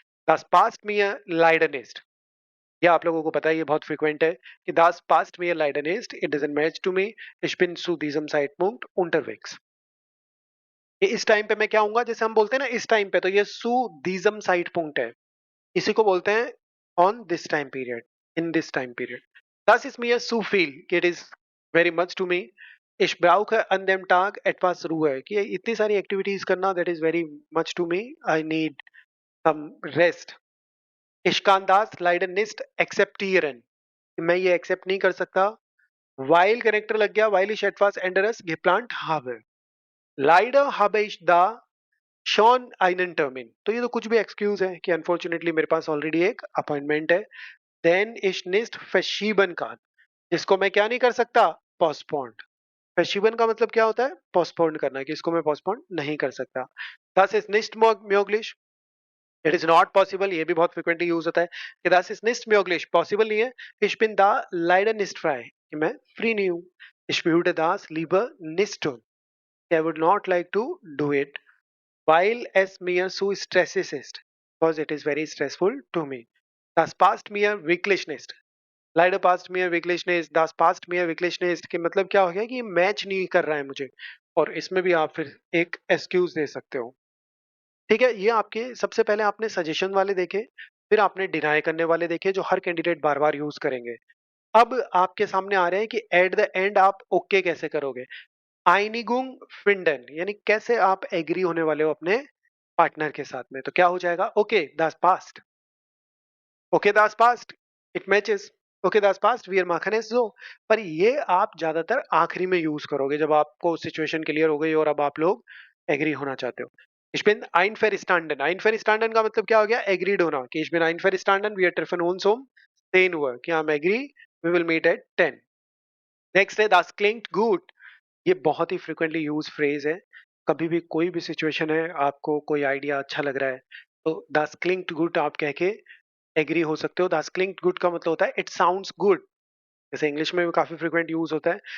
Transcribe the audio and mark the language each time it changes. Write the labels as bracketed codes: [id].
[de] das passt mir leider nicht, [hi] ये आप लोगों को पता है, ये बहुत फ्रीक्वेंट है, कि [de] das passt mir leider nicht, [en] it doesn't match to me, [de] ich bin zu diesem Zeitpunkt unterwegs। [hi] ये इस टाइम पे मैं क्या हूँगा, जैसे हम बोलते हैं ना इस टाइम पे, तो ये [de] zu diesem Zeitpunkt [hi] है, इसी को बोलते हैं [en] on this time period, [hi] in this time period। [de] das ist mir zu viel, [en] कि it is very much to me, [de] ich brauche an dem Tag etwas Ruhe, [hi] कि इतनी सारी एक्टिविटीज करना [en] that is very much to me, I need some rest। [de] ich kann das leider nicht akzeptieren, [hi] मैं ये accept नहीं कर सकता। while connector लग गया, [de] while ich etwas anderes geplant habe, leider habe ich da schon einen Termin। [hi] तो ये तो कुछ भी एक्सक्यूज है कि अनफॉर्चुनेटली मेरे पास ऑलरेडी एक अपॉइंटमेंट है। [de] then ich nicht verschieben kann, [hi] इसको मैं क्या नहीं कर सकता? पोस्टपोन्ड। verschieben का मतलब क्या होता है? पोस्टपोन्ड करना, कि इसको मैं पोस्टपोन्ड नहीं कर सकता। [de] das ist nicht möglich, [en] it is not possible, [hi] ये भी बहुत फ्रिक्वेंटली यूज होता है, कि das ist nicht möglich, possible नहीं है। [de] ich bin da leider nicht frei, [hi] कि मैं फ्री नहीं हूँ। [de] ich würde das lieber nicht tun, [en] I would not like to do it [de] weil es mir zu stressig ist, [en] because it is very stressful to me। [de] das passt mir wirklich nicht, leider passt mir wirklich nicht, das passt mir wirklich nicht, [hi] कि मतलब क्या हो गया कि match नहीं कर रहा है मुझे। और इसमें भी आप फिर एक एक्सक्यूज दे सकते हो। ठीक है, ये आपके सबसे पहले आपने सजेशन वाले देखे, फिर आपने डिनाई करने वाले देखे जो हर कैंडिडेट बार बार यूज करेंगे। अब आपके सामने आ रहे हैं कि एट द एंड आप ओके कैसे करोगे। आइनिगुंग फिंडन, यानी कैसे आप एग्री होने वाले हो अपने पार्टनर के साथ में। तो क्या हो जाएगा? [de] ओके दास पास्ट, ओके दास पास्ट, [en] It matches. [de] ओके दैट्स पास्ट वी आर माखन इज सो। [hi] पर ये आप ज्यादातर आखिरी में यूज करोगे जब आपको सिचुएशन क्लियर हो गई और अब आप लोग एग्री होना चाहते हो। [de] Ich bin einverstanden. [hi] Einverstanden का मतलब क्या हो गया? एग्रीड होना कि [de] ich bin einverstanden, wir treffen uns um 10 Uhr [hi] कि हम agree, [en] we will meet at 10। [de] नेक्स्ट है das klingt gut। [hi] ये बहुत ही फ्रिक्वेंटली यूज फ्रेज है। कभी भी कोई भी सिचुएशन है, आपको कोई आइडिया अच्छा लग रहा है, तो das klingt gut आप कह के एग्री हो सकते हो। das klingt gut का मतलब होता है [en] It sounds good. [hi] जैसे इंग्लिश में भी काफी फ्रिक्वेंट यूज होता है।